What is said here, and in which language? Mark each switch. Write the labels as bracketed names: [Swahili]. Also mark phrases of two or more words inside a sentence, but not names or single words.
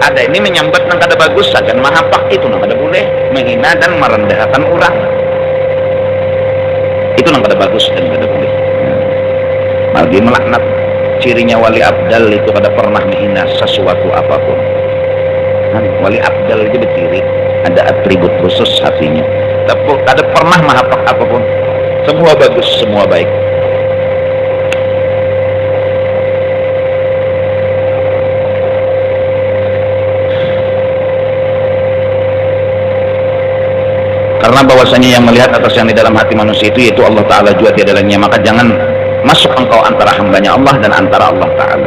[Banjar] Ada ini menyambat nang kada bagus sagan mahapak, itu nang kada boleh, menghina dan merendahkan orang, itu nang kada bagus dan kada boleh. Maldi melaknat. Cirinya wali abdal itu kada pernah menghina sesuatu apapun. Wali abdal itu berciri ada atribut khusus hatinya, tapi kada pernah mahapak apapun, semua bagus, semua baik. [Indonesian] Karena bahwasanya yang melihat atas yang di dalam hati manusia itu yaitu Allah Ta'ala juga tiada lainnya, maka jangan masuk engkau antara hambanya Allah dan antara Allah Ta'ala.